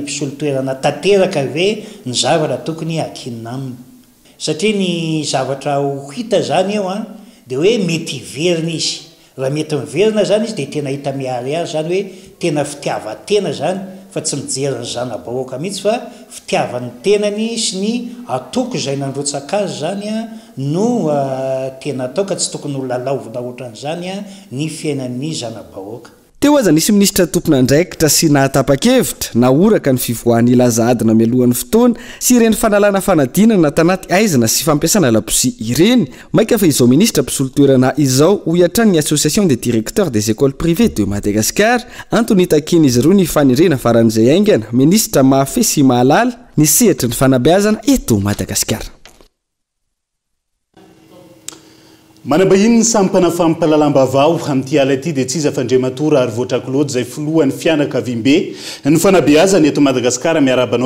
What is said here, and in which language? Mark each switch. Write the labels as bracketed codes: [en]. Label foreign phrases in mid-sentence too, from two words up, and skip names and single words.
[mg] mpisolo toerana tanteraka ve ny zavatra tokony akinina aminy satria ny zavatra ho hita zany eo dia hoe mety iverina izy raha mety miverina zany izy dia tena hita miariary zany hoe tena fitiavatena zany fa tsy mijery ny zana-bahoaka mihitsy fa fitiavan'ny tenany sy ny atoko izay nandrotsaka azy zany no tena atao ka tsy tokony ho lalaovina ohatran'izany ny fiainan'ny zana-bahoaka teo aza nisy ministra tompony andraikitra sy nahatapa-kevitra na oraka ny fivoahan'ny ilazadina mialohan'ny fotoana sy ireny fanalana fanadinana tanaty aizana sy fampiasana labosi ireny maika fa izao ministra mpisolo toerana izao ho iatrany ny [fr] association des directeurs des écoles privées de Madagascar [mg] antony takiny izy ireo ny fanirena faran'izay aingana ministra mahafe sy mahalala ny sehatra ny fanabeazana eto Madagasikara manambahiny ny sampana fampalalam-bavao amin'ity ala ity dia tsy iza fandrematora ary voatrakolody zay filohan'ny fianakavimbe ny fanabeazana eto Madagasikara miarabanao